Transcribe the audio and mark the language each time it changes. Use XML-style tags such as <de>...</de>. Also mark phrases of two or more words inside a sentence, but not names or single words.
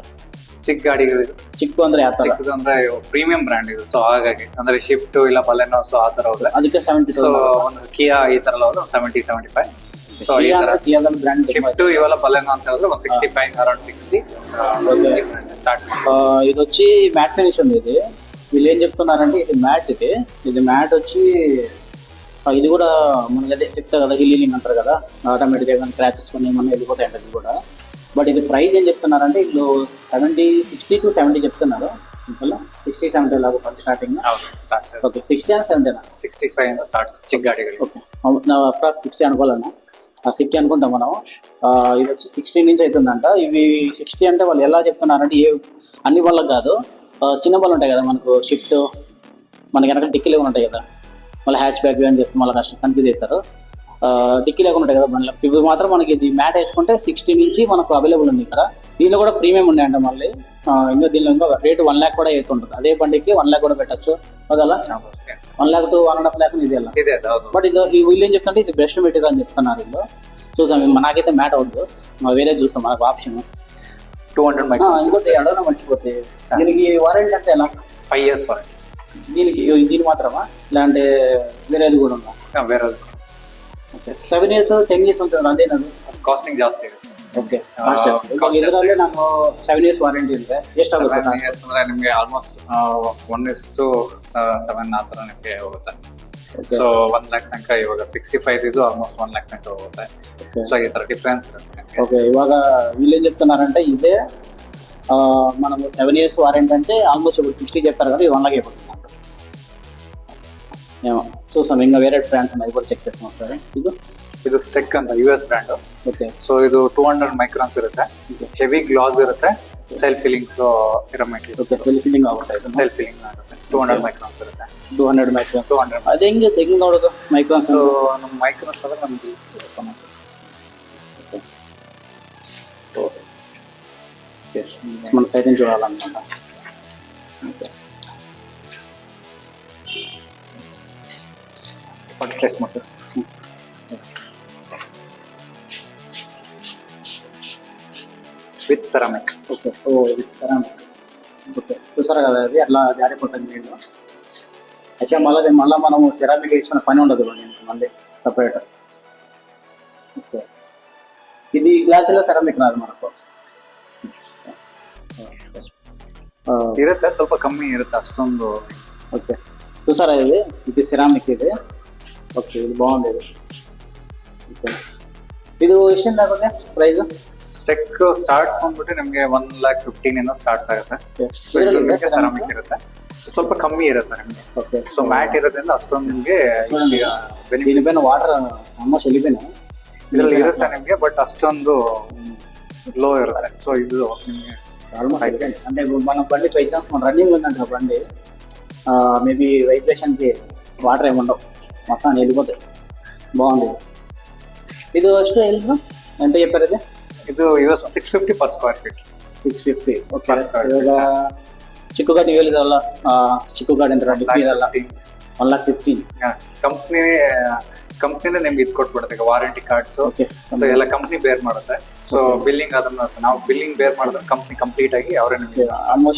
<kn>ಚಿಕ್ಕ ಗಾಡಿಗಳು, ಚಿಕ್ಕ ಅಂದ್ರೆ ಯಾವ ತರ? ಚಿಕ್ಕದು ಅಂದ್ರೆ</kn> <en>premium brand</en> <kn>ಇದು. ಸೊ ಹಾಗಾಗಿ ಅಂದ್ರೆ ಶಿಫ್ಟ್ ಇಲ್ಲ ಬಲೆನೋ, ಸೊ ಆ ತರ ಹೋದ್ರೆ ಅದಕ್ಕೆ 70. ಸೊ ಒಂದು ಕಿಯಾ ಈ ತರ ಹೋದ್ರೆ 70-75. ಸೊ ಈ ತರ ಕಿಯಾದಲ್ಲಿ ಬ್ರ್ಯಾಂಡ್ ಶಿಫ್ಟ್ ಇವೆಲ್ಲ ಬಲೆನೋ ಅಂತ ಹೇಳಿದ್ರೆ ಒಂದು 65 ಅರೌಂಡ್ 60 ಸ್ಟಾರ್ಟ್.</kn> <te>ఇది వచ్చి మ్యాట్ ఫినిష్ ఉంది. ఇది వీళ్ళు ఏం చెప్తున్నారంటే ఇది మ్యాట్, ఇది మ్యాట్ వచ్చి ఇది కూడా మనకి అదే చెప్తారు కదా, హీలింగ్ అంటారు కదా, ఆటోమేటిక్గా కానీ క్రాచెస్ కొన్ని ఏమన్నా వెళ్ళిపోతాయి అంటే ఇది కూడా. బట్ ఇది ప్రైస్ ఏం చెప్తున్నారంటే వీళ్ళు 60 to 70 చెప్తున్నారు. 60-70 లాగా స్టార్టింగ్.</te> <en>ಸ್ಟಾರ್ಟ್ಸ್</en> <te>ఓకే. 60 and 70</te> <kn>65 ಇಂದ ಸ್ಟಾರ್ಟ್ಸ್ ಚಿಕ್ಕ ಗಾಡಿಗಳು.</kn> <te>ఓకే. నా ఫస్ట్ 60 అనుకోవాలన్నా, 60 అనుకుంటాం మనం. ఇది వచ్చి 60 నుంచి అవుతుందంట. ఇవి 60 అంటే వాళ్ళు ఎలా చెప్తున్నారంటే అన్ని బళ్ళకి కాదు, చిన్న బళ్ళు ఉంటాయి కదా మనకు, షిఫ్ట్ మనకి వెనక డిక్కీ లేకుండా ఉంటాయి కదా, మళ్ళీ</te> <en>hatch back</en> <te>అని చెప్తే మళ్ళీ కష్టం కన్ఫ్యూజ్ అవుతారు. డిక్కీ లేకుండా ఉంటాయి కదా బండ్లు, ఇవి మాత్రం మనకి ఇది మ్యాట్ వేసుకుంటే 60 నుంచి మనకు అవైలబుల్ ఉంది ఇక్కడ. దీనిలో కూడా ప్రీమియం ఉన్నాయంట మళ్ళీ. ఇంకా దీనిలో ఇంకా రేటు 1 lakh కూడా అవుతుంటుంది. అదే బండికి 1 lakh కూడా పెట్టచ్చు అదలా. 1 lakh to 1.5 lakh ఇది అలా.</te> <kn>ಇದೆ ಹೌದು.</kn> <te>బట్ ఇది వీళ్ళు ఏం చెప్తుంటే ఇది</te> <en>best material</en> <te>అని చెప్తున్నారు వీళ్ళు. చూసాం, నాకైతే మ్యాట్ అవద్దు, వేరే చూస్తాం మనకు ఆప్షన్. 200 మైక్రోస్. ఇంకోటి అడగడం మర్చిపోతే, దీనికి వారంటీ అంటే ఎలా? 5</te> <en>years warranty.</en> <te>దీనికి మాత్రమా లేదంటే వేరేది కూడా ఉందా? వేరే ఓకే. 7 years 10 years ఉంటుంది ಅದೇನದು?</te> <kn>ಕಾಸ್ಟಿಂಗ್ ಜಾಸ್ತಿ ಇದೆ. ಓಕೆ. ಇದರಲ್ಲಿ ನಾನು 7</kn> <en>years warranty</en> <kn>ಇದೆ. ಎಷ್ಟಾಗುತ್ತೆ? 7 years ಅಂದ್ರೆ ನಿಮಗೆ ಆಲ್ಮೋಸ್ಟ್ 1:7 ಆ ಥರ ನಿಮಗೆ ಹೋಗುತ್ತೆ. ಸೊ 1 lakh ತನಕ ಇವಾಗ 65 ಇದು ಆಲ್ಮೋಸ್ಟ್ 1 lakh ತನಕ ಹೋಗುತ್ತೆ. ಸೊ ಈ ತರ ಡಿಫ್ರೆನ್ಸ್ ಇರುತ್ತೆ ನಿಮಗೆ.</kn> <te>ఓకే. ఇవాళ వీళ్ళు ఏం చెప్తున్నారంటే ఇదే మనము 7</te> <en>years warranty</en> <te>అంటే ఆల్మోస్ట్ ఇప్పుడు 60 చెప్పారు కదా, ఇది 1 lakh అయిపోతుంది. ఏమో చూసాం, ఇంకా వేరే బ్రాండ్స్ ఉన్నాయి కూడా చెక్ చేస్తాం ఒకసారి.</te> <kn>ಇದು ಸ್ಟೆಕ್ ಅಂತ US ಬ್ರ್ಯಾಂಡ್.</kn> <te>ఓకే.</te> <kn>ಸೊ ಇದು 200 ಮೈಕ್ರಾನ್ಸ್ ಇರುತ್ತೆ,</kn> <en>heavy glass</en> <kn>ಇರುತ್ತೆ,</kn> <en>self fillings</en> <kn>ಇರೋ ಮೆಟೀರಿಯಲ್. ಓಕೆ.</kn> <en>self filling</en> <kn>ಆಗುತ್ತೆ,</kn> <en>self filling</en> <kn>ಆಗುತ್ತೆ. 200 ಮೈಕ್ರಾನ್ಸ್ ಇರುತ್ತೆ. 200 ಮೈಕ್ರಾನ್. 200. ಅದು ಹೆಂಗೆ ನೋಡೋದು ಮೈಕ್ರಾನ್ಸ್? ಸೊ ನಮ್ಮ ಮೈಕ್ರಾನ್ಸ್ ಅಂದ್ರೆ ನಮ್ದು</kn> <te>ఓకే. మన సైడ్ నుంచి చూడాలన్నమాట. ఓకే.</te> <kn>ಟೆಸ್ಟ್ ಮಾಡ್ತೀವಿ.</kn> <en>with ceramic.</en> <te>ఓకే. ఓ</te> <en>with ceramic.</en> <te>ఓకే. చూసారా కదా, అది అట్లా జారిపోతుంది నీళ్ళు. అయితే మళ్ళీ మనము సెరామిక్ వేసుకున్న పని ఉండదు మళ్ళీ సపరేట్. ఓకే. ఇది గ్లాసులో సెరామిక్ రాదు మనకు.</te> <kn>ಇರುತ್ತೆ, ಸ್ವಲ್ಪ ಕಮ್ಮಿ ಇರುತ್ತೆ, ಅಷ್ಟೊಂದು.</kn> <te>ఓకే. చూసారా ఇది సెరామిక్ ఇది. ఓకే. ఇది బాగుంది ఇది. ఓకే.</te> <kn>ಇದು ಎಷ್ಟು ಆಗುತ್ತೆ ಪ್ರೈಸ್? ಸ್ಟೆಕ್ ಸ್ಟಾರ್ಟ್ಸ್ ಬಂದ್ಬಿಟ್ಟು ನಿಮಗೆ 1,15,000 ಇಂದ ಸ್ಟಾರ್ಟ್ಸ್ ಆಗುತ್ತೆ. ಸೆರಾಮಿಕ್ ಇರುತ್ತೆ, ಸ್ವಲ್ಪ ಕಮ್ಮಿ ಇರುತ್ತೆ ನಿಮಗೆ.</kn> <te>ఓకే.</te> <kn>ಸೊ ಮ್ಯಾಟ್ ಇರೋದ್ರಿಂದ ಅಷ್ಟೊಂದು ನಿಮಗೆ</kn> <te>దీనిపైన వాటర్ ఆల్మోస్ట్ వెళ్ళిపోయినాయి.</te> <kn>ಇದರಲ್ಲಿ ಇರುತ್ತೆ ನಿಮಗೆ, ಬಟ್ ಅಷ್ಟೊಂದು ಲೋ ಇರುತ್ತೆ. ಸೊ ಇದು ನಿಮಗೆ</kn> <te>ఆల్మోస్ట్ అంటే మన బండి</te> <en>by chance</en> <te>మన రన్నింగ్ ఉందంట బండి,</te> <en>maybe vibration</en> <te>వాటర్ ఏమి ఉండవు, మొత్తం వెళ్ళిపోతాయి. బాగుంది. ఇది ఫస్ట్ ఎంత చెప్పారు? ఇది</te> <en>ಇದು US 650 per square feet.</en> <kn>650. ಓಕೆ.</kn> <en>Per square feet.</en> <kn>ಇವಾಗ ಚಿಕ್ಕ ಗಾಡಿ ಹೇಳಿದ್ರಲ್ಲ, ಚಿಕ್ಕ ಗಾಡಿ ಅಂದ್ರೆ ಡಿಕ್ಕಿ ಇದಲ್ಲ 1,15,000. ಕಂಪ್ನಿನೇ ನಿಮ್ಗೆ ಇದು ಕೊಟ್ಬಿಡುತ್ತೆ ಈಗ</kn> <en>warranty cards.</en> <kn>ಓಕೆ. ಸೊ ಎಲ್ಲ ಕಂಪ್ನಿ ಬೇರ್ ಮಾಡುತ್ತೆ. ಸೊ ಬಿಲ್ಲಿಂಗ್ ಅದನ್ನ ನಾವು ಬಿಲ್ಲಿಂಗ್ ಬೇರ್ ಮಾಡಿದ್ರೆ ಕಂಪ್ನಿ ಕಂಪ್ಲೀಟ್ ಆಗಿ ಅವರೇ ನಿಮಗೆ ಆಲ್ಮೋಸ್ಟ್</kn>